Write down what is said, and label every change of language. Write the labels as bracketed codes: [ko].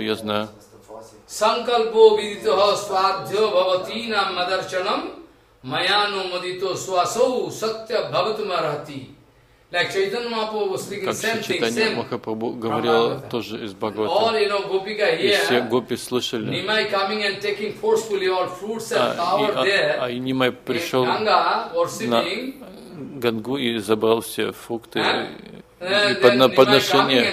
[ru] Я знаю. [sa] Sankalpo vidito svadhyo bhavati nam madarchanam mayano madito swasau satya bhavatum arhati. [en] Like Chaitanya Mahaprabhu speaking same thing. [ru] Как Чайтанья Махапрабху говорил тоже из Бхагавата. [en] All you know, Gopika here. [ru] И все гопи слышали. [en] Nimai coming and taking forcefully all fruits and power there. [ru] А и Nimai пришел на Гангу и забрал все фрукты и подношение.